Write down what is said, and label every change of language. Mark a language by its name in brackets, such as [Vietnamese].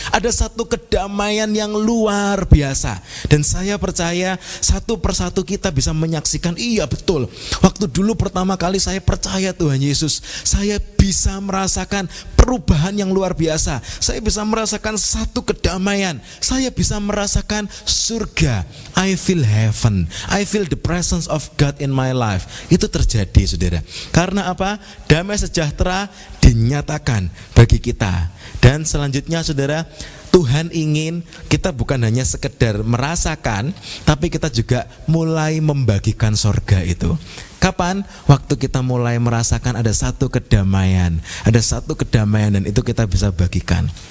[Indonesian] Ada satu kedamaian yang luar biasa. Dan saya percaya satu persatu kita bisa menyaksikan, iya betul. Waktu dulu pertama kali saya percaya Tuhan Yesus, saya bisa merasakan perubahan yang luar biasa. Saya bisa merasakan satu kedamaian. Saya bisa merasakan surga. [English] I feel heaven. I feel the presence of God in my life. [Indonesian] Itu terjadi saudara. Karena apa? Damai sejahtera dinyatakan bagi kita. Dan selanjutnya saudara, Tuhan ingin kita bukan hanya sekedar merasakan, tapi kita juga mulai membagikan sorga itu. Kapan? Waktu kita mulai merasakan ada satu kedamaian. Ada satu kedamaian dan itu kita bisa bagikan.